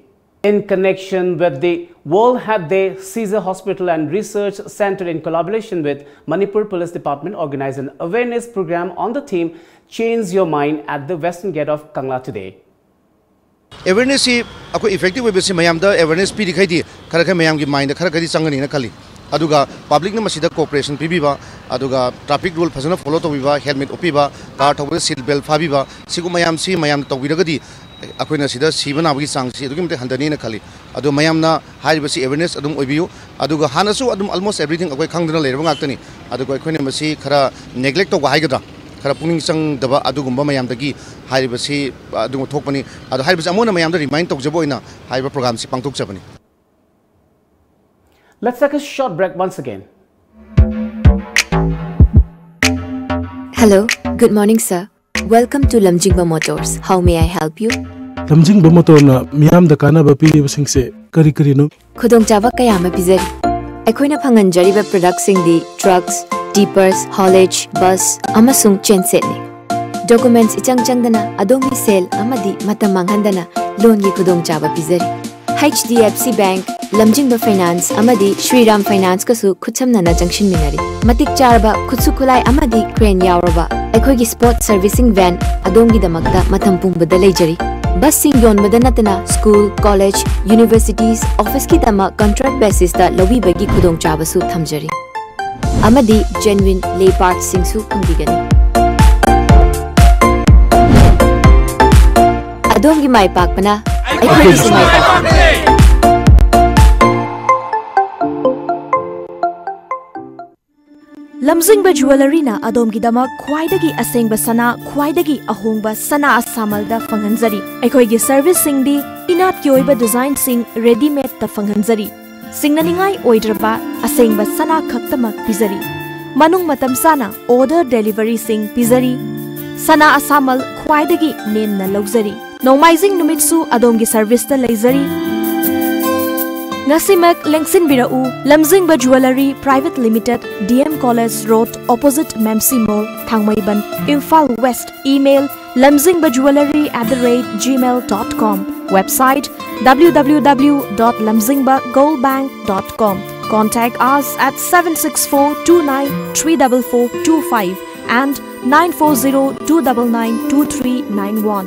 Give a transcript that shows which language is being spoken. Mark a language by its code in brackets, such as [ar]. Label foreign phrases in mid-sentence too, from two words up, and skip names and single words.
[en] In connection with the World Health Day, Caesar Hospital and Research Center in collaboration with Manipur Police Department organized an awareness program on the theme Change Your Mind at the Western Gate of Kangla today. Awareness is effective way [mni] besi mayam da awareness pi dikhai di khara khai mayam gi mind khara khari changani na khali aduga public na masida cooperation pibiba aduga [en] traffic rule [mni] phasana follow to biba helmet opiba car thawba [en] seat belt [mni] phabiba sigu mayam si mayam tawiragadi akoina sida sibana bagi sang si adugi mate handani na khali adu mayam na hai besi awareness adum obiu aduga hanasu adum [en] almost everything [mni] akoi khangdana leirba ngaktani aduga akoina masi khara neglect to hai gadra khara puning sang daba adugumba mayam dagi hai besi adu thokpani adu hai besi amona mayam da remind tokjabo ina hai ba program si pangtok jabani. [en] Let's take a short break once again. Hello, good morning sir. Welcome to Lamjingba Motors. How may I help you? [mni] Lamjingba Motor na miyam da kana ba pi sing se kari kari no. Khudong chaba kaya ma pizari. Aikoina phanganjari ba product sing di [en] trucks, tippers, haulage, bus, [mni] amasung chainset ni. Documents ichang changdana adomi sale amadi matam manghandana loan gi khudong chaba pizari. HDFC Bank, Lamjingba Finance amadi Shriram Finance kasu khutsamna na junction minari. Matik charba khutsu khulai amadi crane yauraba. Aikoi gi [en] sport servicing van [mni] adongi damakta matam pungbada leijari. Bus sing yonbada natana school, college, universities, office ki tama [en] contract basis [mni] da lobi bagi khudong chaba su thamjari. Amadi [en] genuine lay parts [mni] sing su pangbigani. Adongi mai pakpana aikoi gi mai pakpana. Lamjingba Jewelry na adom gidama khwaidagi asengba sana khwaidagi ahongba sana asamalda fanghanjari. Aikoi service sing di inat ki oiba design sing ready made ta fanghanjari. Singnaningai oidraba asengba sana khaktamak pizari. Manung matam sana [en] order delivery [mni] sing pizari. Sana asamal khwaidagi name na logzari. Nomaizing numitsu adom gi service ta leizari. Ngasimak lengsin birau Lamjingba Jewelry Private Limited, DM College Road, opposite Memsi Mall, Thangmaiban, Imphal West. [en] Email lamjingbaJewelry@gmail.com. Website www.lamjingbagoldbank.com. Contact us at 764293445 and 940-299-2391.